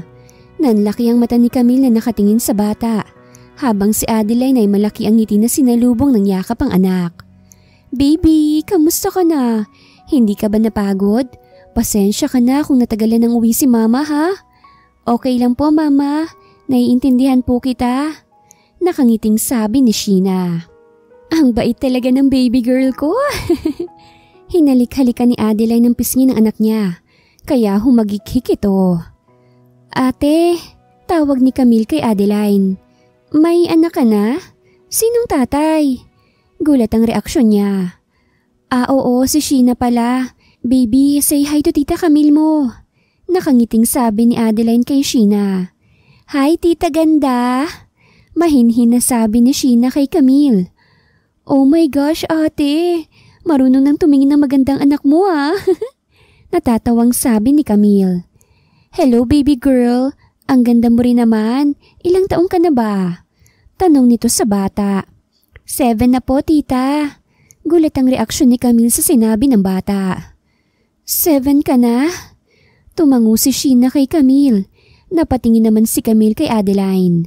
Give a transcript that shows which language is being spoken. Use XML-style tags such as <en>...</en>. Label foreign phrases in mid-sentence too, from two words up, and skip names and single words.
<tl>Nanlaki ang mata ni Camille na nakatingin sa bata, habang si Adeline ay malaki ang ngiti na sinalubong ng yakap ang anak. Baby, kamusta ka na? Hindi ka ba napagod? Pasensya ka na kung natagalan ng uwi si mama ha? Okay lang po mama, naiintindihan po kita. Nakangiting sabi ni Sheena. Ang bait talaga ng</tl> <en>baby girl</en> <tl>ko. Hinalik-halikan ni Adeline ang pisngi ng anak niya, kaya humagikhik ito. Ate, tawag ni Camille kay Adeline. May anak ka na? Sinong tatay? Gulat ang reaksyon niya. Oo, si Sheena pala.</tl> <en>Baby, say hi to Tita Camille mo.</en> <tl>Nakangiting sabi ni Adeline kay Sheena. Hi Tita Ganda. Mahinhin na sabi ni Sheena kay Camille.</tl> <en>Oh my gosh</en> <tl>ate, marunong nang tumingin ng magandang anak mo ah. Natatawang sabi ni Camille.</tl> <en>Hello baby girl,</en> <tl>ang ganda mo rin naman. Ilang taong ka na ba? Tanong nito sa bata. 7 na po tita. Gulat ang reaksyon ni Camille sa sinabi ng bata. 7 ka na? Tumango si Sheena kay Camille. Napatingin naman si Camille kay Adeline.</tl>